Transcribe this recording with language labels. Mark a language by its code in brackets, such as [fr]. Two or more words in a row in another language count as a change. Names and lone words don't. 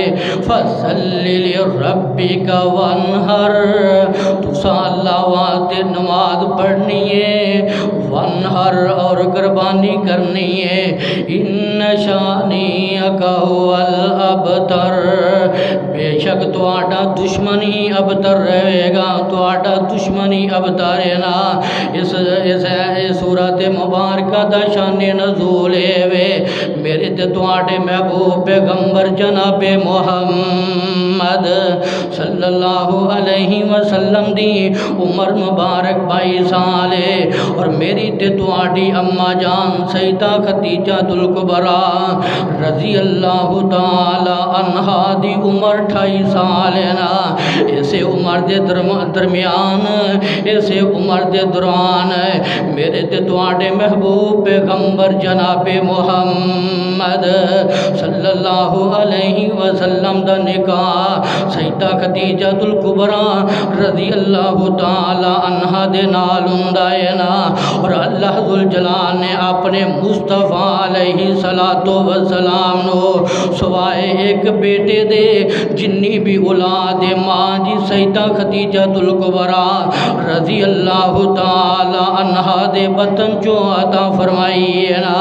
[ar] فَصَلِّ لِرَبِّكَ وَانْحَرْ، [pa] تُسا اللہ واسطے نماز پڑھنی ہے، وانحر اور قربانی کرنی ہے۔ [ar] اِنَّ شَانِئَكَ هُوَ الْأَبْتَرُ، [pa] بے شک تواڈا دشمن ہی ابتر رہے گا، تواڈا دشمن ہی ابتر ہے نا۔ اس سورت مبارکہ دا شان نزول ہے میرے تے تواڈے محبوب پیغمبر جناب محمد [ar] صلی اللہ علیہ وسلم [pa] دی عمر مبارک 22 سال ہے، اور میری تے تواڈی اماں جان سیدہ خدیجہ الکبریٰ [ar] رضی اللہ تعالی عنہا [pa] دی عمر 28 سال ہے نا۔ اسے عمر دے درمیان، اسے عمر دے دوران میرے تے تواڈے محبوب پیغمبر جناب محمد [ar] صلی اللہ علیہ وسلم [pa] دا نکاح سیدہ خدیجہ الکبریٰ [ar] رضی اللہ تعالی عنہا [pa] دے نال ہوندا ہے نا۔ اور اللہ ذوالجلال نے اپنے مصطفیٰ [ar] علیہ السلام [pa] نو سوائے ایک بیٹے دے جنی بھی اولاد ماں جی سیدہ خدیجہ الکبریٰ [ar] رضی اللہ تعالی عنہا [pa] دے بطن چو عطا فرمائی ہے نا۔